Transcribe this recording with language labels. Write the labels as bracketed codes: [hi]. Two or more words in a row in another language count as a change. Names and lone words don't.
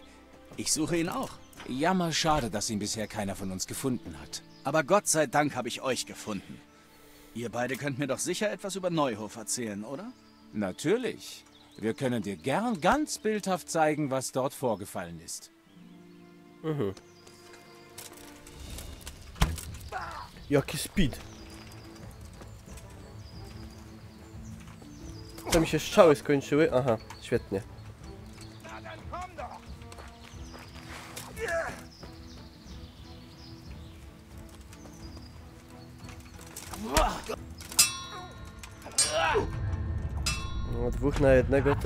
[de] Ich suche ihn auch. Jammer, schade, dass ihn bisher keiner von uns gefunden hat. Aber Gott sei Dank habe ich euch gefunden. Ihr beide könnt mir doch sicher etwas über Neuhof erzählen, oder? Natürlich. Wir können dir gern ganz bildhaft zeigen, was dort vorgefallen ist. [pl] Mhm. Jaki speed. To mi się strzały skończyły. Aha, świetnie. No, 2 na 1 to...